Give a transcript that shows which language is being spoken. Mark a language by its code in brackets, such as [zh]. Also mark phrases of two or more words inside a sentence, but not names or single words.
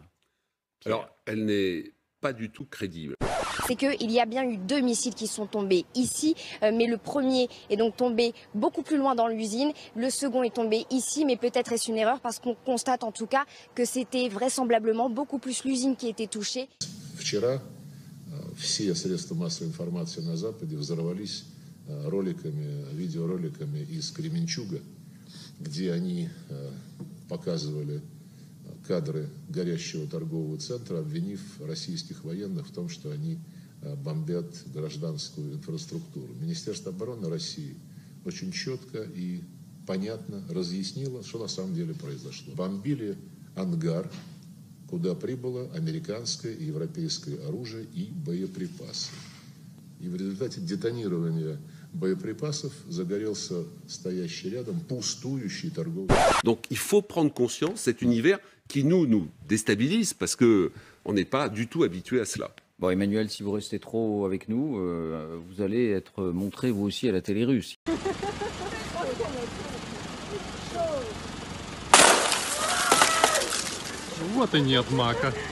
[fr] Alors, elle n'est pas du tout crédible. C'est qu'il y a bien eu 2 missiles qui sont tombés ici, mais le premier est donc tombé beaucoup plus loin dans l'usine. Le second est tombé ici, mais peut-être est-ce une erreur parce qu'on constate en tout cas que c'était vraisemblablement beaucoup plus l'usine qui était touchée. [ru] Вчера все средства массовой информации на Западе взорвались видеороликами из Кременчуга, где они показывали кадры горящего торгового центра, обвинив российских военных в том, что они бомбят гражданскую инфраструктуру. Министерство обороны России очень четко и понятно разъяснило, что на самом деле произошло. Бомбили ангар, куда прибыло американское и европейское оружие и боеприпасы. И в результате детонирования боеприпасов загорелся стоящий рядом пустующий торговый. [fr] Donc il faut prendre conscience, cet univers qui nous déstabilise parce qu'on n'est pas du tout habitué à cela. Bon, Emmanuel, si vous restez trop avec nous, vous allez être montré vous aussi à la télé russe. [ru] Вот и нет мака.